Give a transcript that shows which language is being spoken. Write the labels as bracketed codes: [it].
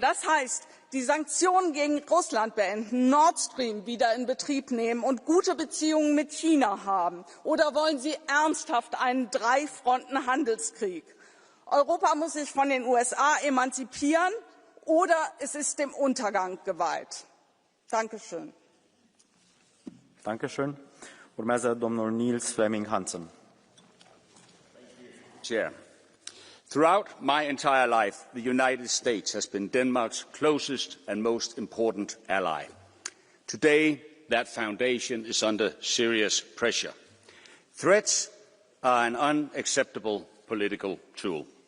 [de] Das heißt, die Sanktionen gegen Russland beenden, Nord Stream wieder in Betrieb nehmen und gute Beziehungen mit China haben. Oder wollen Sie ernsthaft einen Drei-Fronten-Handelskrieg? Europa muss sich von den USA emanzipieren oder es ist dem Untergang geweiht. Dankeschön. Dankeschön. [ro] Urmează domnul Niels Fleming Hansen. [en] Chair. Throughout my entire life, the United States has been Denmark's closest and most important ally. Today, that foundation is under serious pressure. Threats are an unacceptable political tool.